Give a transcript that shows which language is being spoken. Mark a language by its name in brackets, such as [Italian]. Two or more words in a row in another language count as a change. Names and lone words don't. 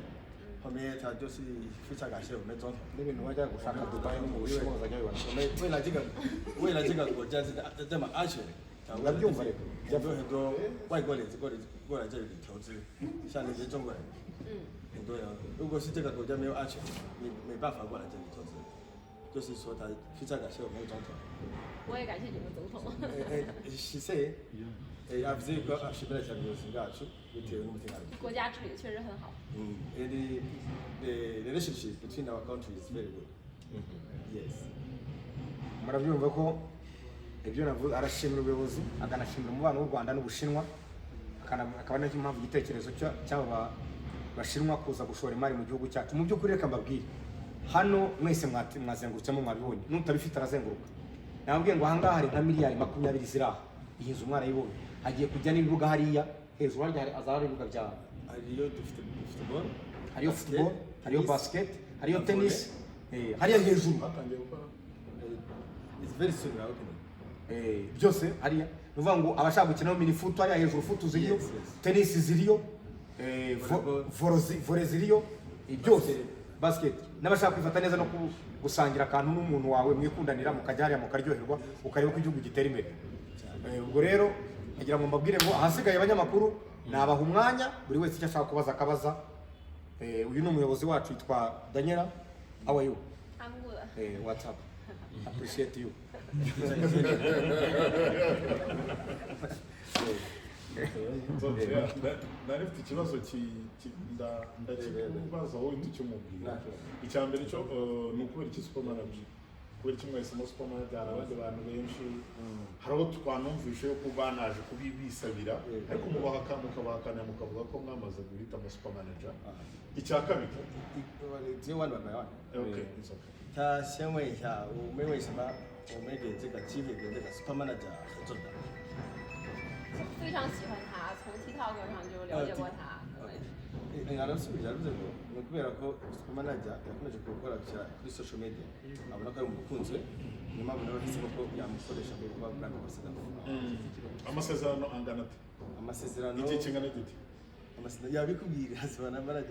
[Chinese] 后面他就是非常感谢我们总统，我们为了这个国家这么安全，很多外国人过来这里投资，像那些中国人，很多人如果是这个国家没有安全，没办法过来这里投资，就是说他非常感谢我们总统。我也感谢你们总统。谢谢。 [Kinyarwanda] yavuze ko ashimira cyane ubuyobozi bwacu bitewe n'umutekano. [Chinese] 国家治理确实很好。 [English] And the relationship between our countries is very good. Yes. [Kinyarwanda] murabyumva ko ibyo navuze arashimira ubuyobozi akanashimira umubano w'u Rwanda n'Ubushinwa akaba ari impamvu igitekerezo cy'aba bashinwa kuza gushora imari mu gihugu cyacu. Mu by'ukuri reka mbabwire hano mwese mwazengurutsemo mwabibonye n'utabifite arazenguruka. Nababwiye ngo ahangaha hari nka miliyari 20 ziri aha. Iyi nzu mwarayibonye hagiye kujya n'ibibuga hariya hejuru harya azahari ibibuga bya hariyo football, hariyo football, hariyo basket, hariyo tennis, hariya hejuru batangiye gukora. [English] It's very soon we are opening. [Kinyarwanda] byose hariya nuvuga ngo abashaka gukina mini foot hariya hejuru foot ziriyo, tennis ziriyo, volley ziriyo, byose basket. N'abashaka kwifata neza no gusangira akantu n'umuntu wawe mwikundanira mukajya hariya mukaryoherwa ukareba ko igihugu gitera imbere. Ubwo rero ngira ngo mbabwire ngo ahasigaye abanyamakuru nabaha umwanya buri wese icyo ashaka kubaza akabaza. Uyu ni umuyobozi wacu yitwa Daniela. [English] How are you? I'm good. What's up? Appreciate you. [Kinyarwanda] nari mfite ikibazo ndakibaza wowe nticyumubwira. Icya mbere cyo ni ukubera iki supermanager, kubera iki mwahisemo supermanager? Hari abandi bantu benshi, hari abo twanumvishe yo kuba banaje kubibisabira ariko mukabahakana mukavuga ko mwamaze guhitamo supermanager. Icya kabiri [English] okay, it's okay. [Chinese] 他先问一下，我们为什么我们给这个机会跟这个 super manager 合作的？非常喜欢他，从 TikTok 上就了解过他。 [Kinyarwanda] arasubiza avuze ngo ni ukubera ko super manager yakomeje gukora kuri [English] social media [Kinyarwanda] abona ko ari umukunzi we, niyo mpamvu nawe ahisemo ko yamukoresha mu kuba [English] brand ambassador. [Kinyarwanda] Amasezerano angana ate? Amasezerano igihe kingana gute? amasezerano yabikubwira hazibana manager.